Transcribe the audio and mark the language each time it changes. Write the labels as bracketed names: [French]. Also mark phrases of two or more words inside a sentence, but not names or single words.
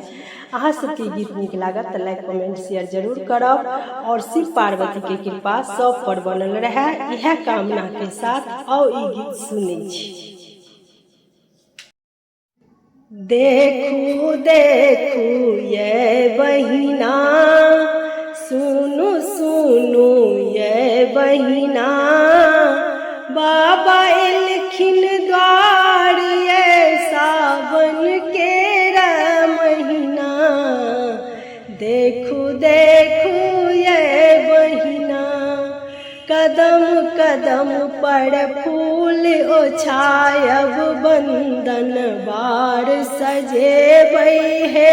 [Maithili] अहाँ सबके गीत नीक लागत तऽ [English] like comment share [Maithili] जरूर करब और शिव पार्वती के कृपा सब पर बनल रहे, इहे कामना के साथ आओ ई गीत सुनै छी। देखू देखू ये बहिना, सुनु सुनु ये बहिना, बाबा एलखिन द्वार ये सावन के महीना। देखू देखू ये बहिना, कदम कदम पर फूल ओछायब, बंदन बार सजेबै हे।